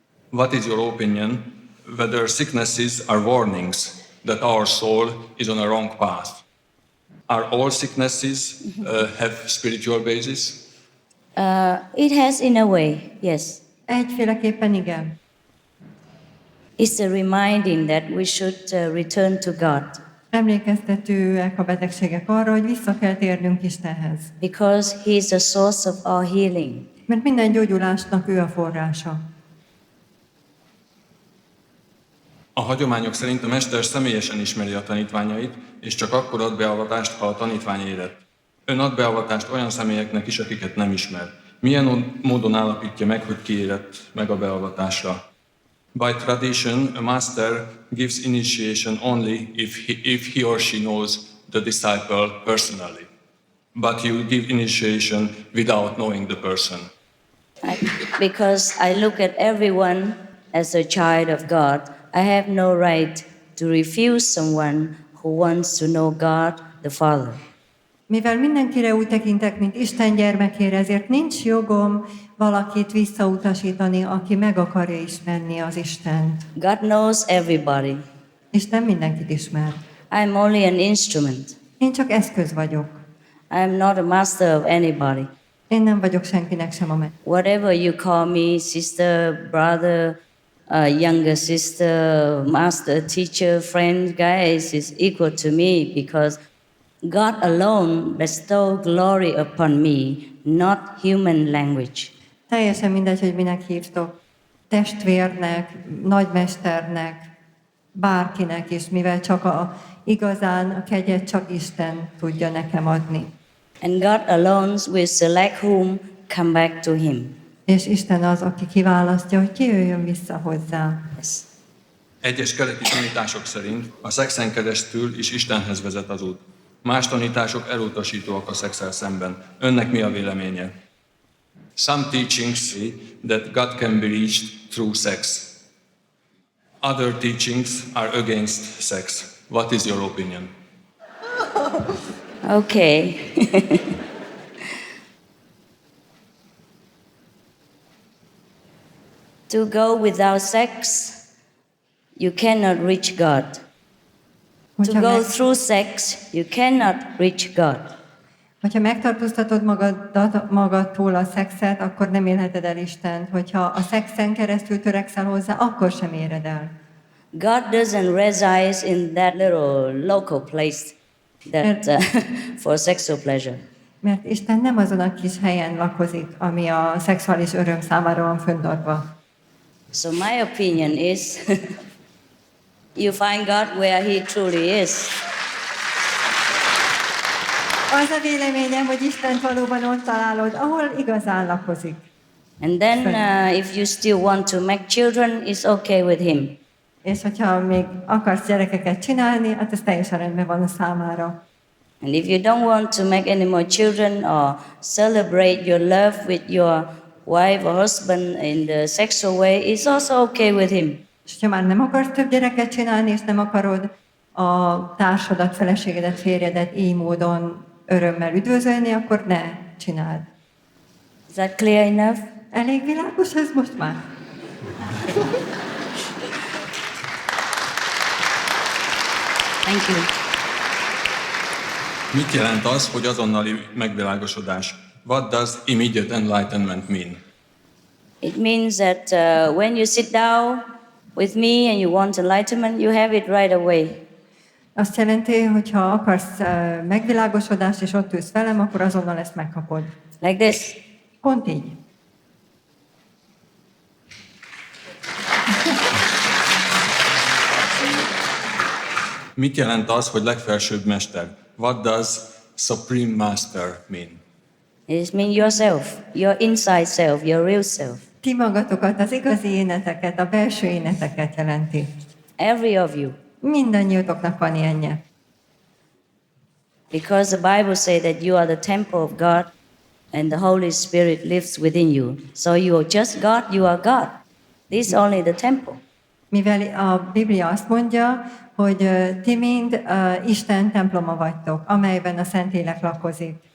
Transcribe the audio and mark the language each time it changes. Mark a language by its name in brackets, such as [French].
[English] What is your opinion whether sicknesses are warnings that our soul is on a wrong path? Are all sicknesses have spiritual basis? It has in a way, yes. [Hungarian] Egyféleképpen igen. [English] It's a reminding that we should return to God [Hungarian] Emlékeztetőek a betegségek arra, hogy vissza kell térnünk Istenhez. [English] because He is the source of our healing. [Hungarian] Mert minden gyógyulásnak ő a forrása. A hagyományok szerint a mester személyesen ismeri a tanítványait, és csak akkor ad beavatást, ha a tanítvány érett. Ön ad beavatást olyan személyeknek is, akiket nem ismer. Milyen módon állapítja meg, hogy ki érett meg a beavatásra? [English] By tradition, a master gives initiation only if he or she knows the disciple personally. But you give initiation without knowing the person. Because I look at everyone as a child of God, I have no right to refuse someone who wants to know God the Father. [Hungarian] Mivel mindenkire úgy tekintek, mint Isten gyermekére, ezért nincs jogom valakit visszautasítani, aki meg akarja ismerni az Istent. [English] God knows everybody. [Hungarian] Isten mindenkit ismer. [English] I'm only an instrument. [Hungarian] Én csak eszköz vagyok. [English] I'm not a master of anybody. [Hungarian] Én nem vagyok senkinek sem a [English] Whatever you call me, sister, brother, younger sister, master, teacher, friend, guys, is equal to me because God alone bestowed glory upon me, not human language. [Hungarian] Teljesen mindegy, hogy minek hívtok. Testvérnek, nagymesternek, bárkinek is, mivel csak igazán a kegyet csak Isten tudja nekem adni. [English] And God alone will select whom come back to Him. [Hungarian] És Isten az, aki kiválasztja, hogy ki jöjjön vissza hozzá. [English] Yes. [Hungarian] Egyes keleti tanítások szerint a szexen keresztül is Istenhez vezet az út. Más tanítások elutasítóak a szexel szemben. Önnek mi a véleménye? [English] Some teachings say that God can be reached through sex. Other teachings are against sex. What is your opinion? Okay. To go without sex, you cannot reach God. To go through sex, you cannot reach God. [Hungarian] Hogyha megtartóztatod magadtól a szexet, akkor nem élheted el Istent. Hogyha a szexen keresztül törekszel hozzá, akkor sem éred el. [English] God doesn't reside in that little local place that for sexual pleasure. [Hungarian] Mert Isten nem azon a kis helyen lakozik, ami a szexuális öröm számára van föntartva. [English] So my opinion is you find God where He truly is. [Hungarian] Az a véleményem, hogy Istent valóban ott találod, ahol igazán lakozik. [English] And then if you still want to make children, it's okay with Him. [Hungarian] És hogyha még akarsz gyerekeket csinálni, hát ez teljesen rendben van a számára. [English] And if you don't want to make any more children or celebrate your love with your wife or husband in the sexual way, it's also okay with Him. [Hungarian] És ha már nem akarsz több gyereket csinálni, és nem akarod a társadat, feleségedet, férjedet így módon örömmel üdvözölni, akkor ne csináld. [English] Is that clear enough? [Hungarian] Elég világos ez most már? [English] Thank you. [Hungarian] Mit jelent az, hogy azonnali megvilágosodás? [English] What does immediate enlightenment mean? It means that when you sit down with me and you want enlightenment, you have it right away. [Hungarian] Azt jelenti, hogy ha akarsz megvilágosodást, és ott ülsz velem, akkor azonnal ezt megkapod. [English] Like this. [Hungarian] Pont így. Mit jelent az, hogy legfelsőbb mester? [English] What does supreme master mean? It means yourself, your inside self, your real self. [Hungarian] Ti magatokat, az igazi éneteket, a belső éneteket jelenti. [English] Every of you. [Hungarian] Mindannyiótoknak van ilyenje. [English] Because the Bible says that you are the temple of God and the Holy Spirit lives within you. So you are just God, you are God. This is only the temple. [Hungarian] Mivel a Biblia azt mondja, hogy ti mind Isten temploma vagytok, amelyben a Szentlélek lakozik.